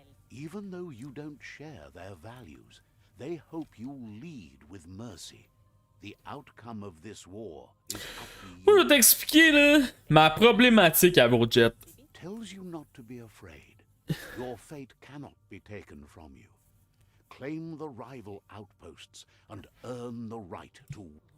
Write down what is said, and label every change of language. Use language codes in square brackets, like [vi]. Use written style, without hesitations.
[en] Even though you don't share their values, they hope you'll lead with mercy. The outcome of this war is up to [fr] Moi, je vais t'expliquer, là, ma problématique à Jet. [en] Tells you not to be afraid. Your fate cannot be taken from you. Claim the rival outposts and earn the right to.